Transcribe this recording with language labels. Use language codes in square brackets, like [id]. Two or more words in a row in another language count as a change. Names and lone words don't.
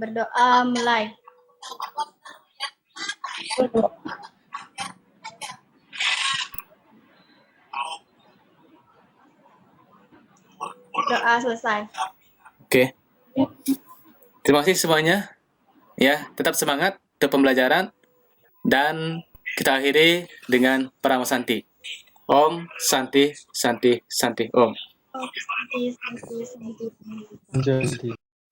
[id] Berdoa mulai. Doa selesai. Oke. Terima kasih semuanya. Ya, tetap semangat untuk pembelajaran dan kita akhiri dengan Paramasanti. [sa] Om Santi Santi Santi Om. Santi, Santi, Santi. Santi.